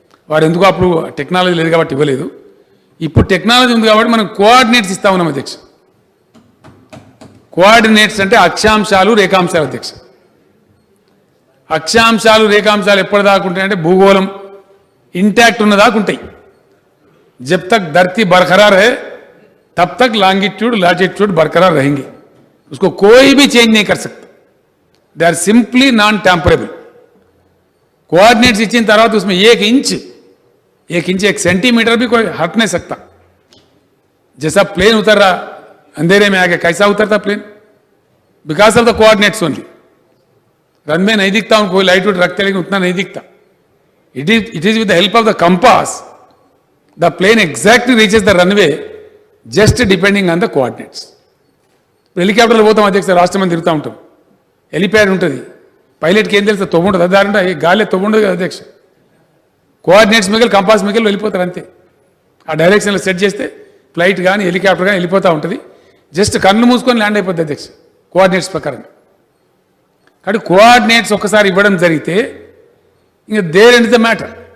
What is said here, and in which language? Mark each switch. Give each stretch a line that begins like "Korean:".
Telugu: వాడు ఎందుకు అప్పుడు టెక్నాలజీ లేదు కాబట్టి ఇవ్వలేదు. ఇప్పుడు టెక్నాలజీ ఉంది కాబట్టి మనం కోఆర్డినేట్స్ ఇస్తా ఉన్నాం అధ్యక్ష. కోఆర్డినేట్స్ అంటే అక్షాంశాలు రేఖాంశాలు అధ్యక్ష. అక్షాంశాలు రేఖాంశాలు ఎప్పటిదాకా ఉంటాయంటే భూగోళం ఇంటాక్ట్ ఉన్నదాకా ఉంటాయి.
Hindi: జబ్ తక్ ధర్తీ బర్ఖరార్ है तब तक लॉन्गिट्यूड लैटिट्यूड बरकरार रहेंगे, उसको कोई भी चेंज नहीं कर सकता.
English: They are simply non tamperable.
Hindi: Coordinates इच्छिन तरह उसमें 1 इंच 1 सेंटीमीटर भी कोई हट नहीं सकता. जैसा प्लेन उतर रहा अंधेरे में आके, कैसा उतरता plane?
English: Because of the coordinates only.
Hindi: Runway नहीं दिखता उनको, कोई लाइट रखते लेकिन उतना नहीं दिखता.
English: It is with the help of the compass the plane exactly reaches the runway, just depending on the coordinates.
Telugu: హెలికాప్టర్లో పోతాం అధ్యక్ష, రాష్ట్రం తిరుగుతూ ఉంటాం. హెలిప్యాడ్ ఉంటుంది, పైలట్కి ఏం తెలుస్తుంది? తొమ్ముంటుంది, దారి ఉంటుంది, గాలి తొమ్ముండదు కదా అధ్యక్ష. కోఆర్డినేట్స్ మిగిలి కంపాస్ మిగిలి వెళ్ళిపోతారు అంతే. ఆ డైరెక్షన్లో సెట్ చేస్తే ఫ్లైట్ కానీ హెలికాప్టర్ కానీ వెళ్ళిపోతూ ఉంటుంది. జస్ట్ కన్ను మూసుకొని ల్యాండ్ అయిపోతుంది అధ్యక్ష కోఆర్డినేట్స్ ప్రకారం. కాబట్టి కోఆర్డినేట్స్ ఒక్కసారి ఇవ్వడం జరిగితే ఇంకా
English: There end the matter.